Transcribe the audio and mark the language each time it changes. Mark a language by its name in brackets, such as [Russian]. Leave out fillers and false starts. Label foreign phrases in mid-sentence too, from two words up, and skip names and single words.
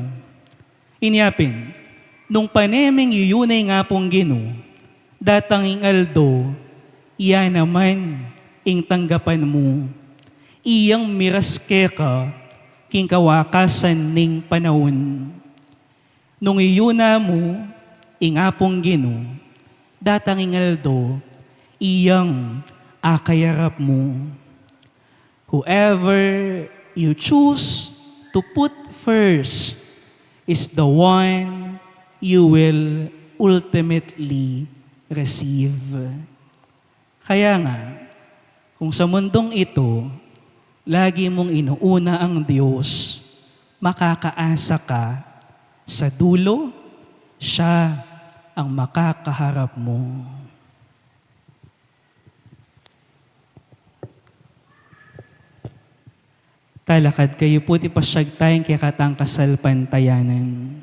[Pampanga] Inyapin, nung paneming yuyunay nga pong Ginoo, datang ing aldo, iya naman ing tanggapan mo. Iyang miras ke ka, king kawakasan ning panahon. Nung iyuna mo, ing apong Ginoo, datang ing aldo, iyang akayarap mo. [English] Whoever you choose to put first is the one you will ultimately receive. [Filipino] Kaya nga, kung sa mundong ito, lagi mong inuuna ang Diyos, makakaasa ka sa dulo, siya ang makakaharap mo. [Pampanga] Talakad kayo po, tipasyag tayong kikatang kasalpantayanan.